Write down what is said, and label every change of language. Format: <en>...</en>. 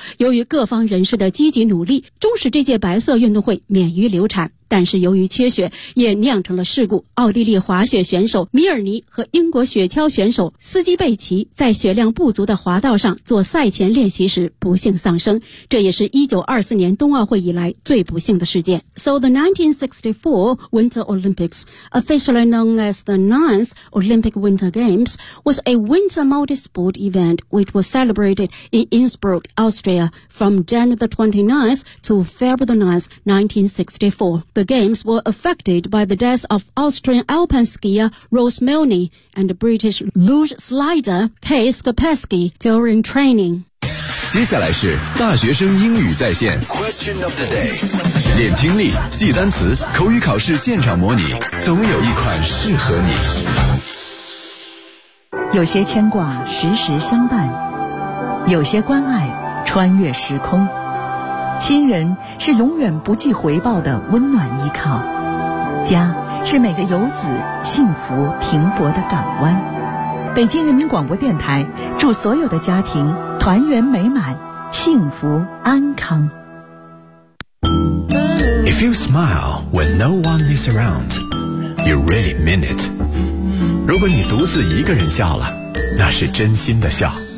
<zh>由于各方人士的积极努力，终使这届白色运动会免于流产。但是由于缺雪也酿成了事故，奥地利滑雪选手米尔尼和英国雪橇选手斯基贝奇在雪量不足的滑道上做赛前练习时不幸丧生，这也是1924年冬奥会以来最不幸的事件。</zh> <en>So the 1964 Winter Olympics, officially known as the 9th Olympic Winter Games, was a winter multi-sport event which was celebrated in Innsbruck, Austria from January the 29th to February the 9th, 1964. The games were affected by the deaths of Austrian alpine skier Rose Milne and British luge slider Kay Skopeski during training.</en> <zh>接下来是大学生英语在线</zh> <en>Question of the day.</en> <zh>练听力，记单词，口语考试现场模拟，总有一款适合你。有些牵挂时时相伴，有些关爱穿越时空。亲人是永远不计回报的温暖依靠，家是每个游子幸福停泊的港湾。北京人民广播电台祝所有的家庭团圆美满，幸福安康。</zh> <en>If you smile when no one is around, you really mean it.</en> <zh>如果你独自一个人笑了，那是真心的笑。</zh>